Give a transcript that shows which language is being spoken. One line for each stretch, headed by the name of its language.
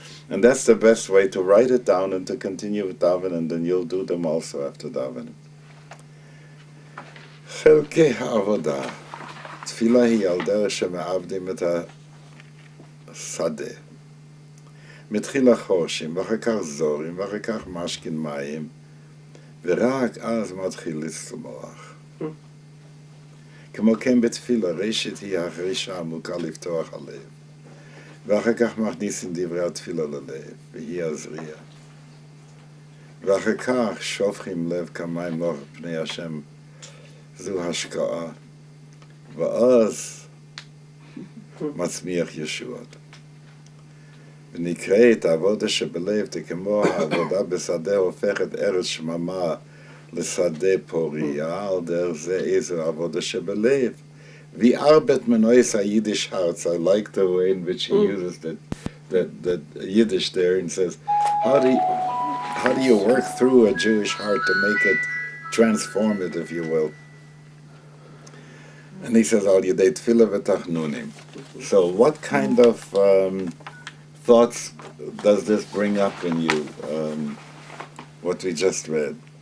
English: And that's the best way to write it down and to continue with davening, and then you'll do them also after davening.
Hebrew: חלקי העבודה. תפילה היא על דרך שמעבדים את השדה. מתחילה חורשים, ואחר כך זורים, ואחר כך משכין מים, ורק אז מתחיל לצמוח. כמו כן בתפילה, ראשית היא החרישה העמוקה לפתוח הלב, ואחר כך מכניסים דברי התפילה ללב, והיא הזריעה. ואחר כך שופכים לב כמים לאור פני השם, זו השקעה, ואז מצמיח ישועות. ונקראת עבודה שבלב, כמו העבודה בשדה הופכת ארץ שממה לשדה פוריה, על דרך זה איזו עבודה שבלב.
Yiddish: Wie arbeitet man aus a Yiddish heart?
English: I like the way in which he uses that Yiddish there and says, how do you work through a Jewish heart to make it transformative, if you will? And he says, al yedei tefillah v'tachnunim. So what kind of thoughts does this bring up in you, what we just read?